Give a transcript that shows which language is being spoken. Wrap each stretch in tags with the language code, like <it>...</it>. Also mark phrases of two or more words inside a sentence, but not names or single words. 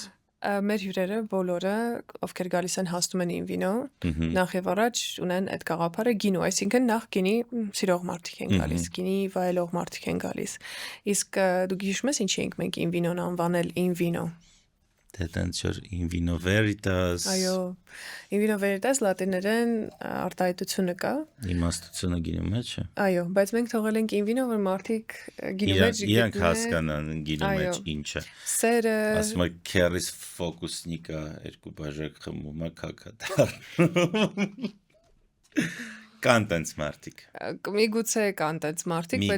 <hy>Մեր հյուրերը բոլորը, ովքեր գալիս են հաստում են ին վինո, նախ եւ առաջ ունեն այդ գաղափարը գինու, այսինքն նախ գինի սիրող մարդիկ են գալիս, գինի վայելող մարդիկ են գալիս։ Իսկ դու հիշում ես ինչի ենք մենք ին վինոն անվանել ին վինո։ Դե տենց որ</hy> <la>in vino veritas։</la> <hy>Այո,</hy> <la>in vino veritas</la> <hy>լատիներեն արտահայտությունը կա։ Իմաստությունը գինու մեջ է։ Այո, բայց մենք թողել ենք in vino, որ մարդիկ գինու մեջ իրանք հասկանան գինու մեջ ինչ է։ Սերը։ Ասում է քերիս ֆոկուսնիկա երկու բաժակ խմում է քակադար։ Կան տենց մարդիկ։ Միգուցե կան տենց մարդիկ, բայց</hy>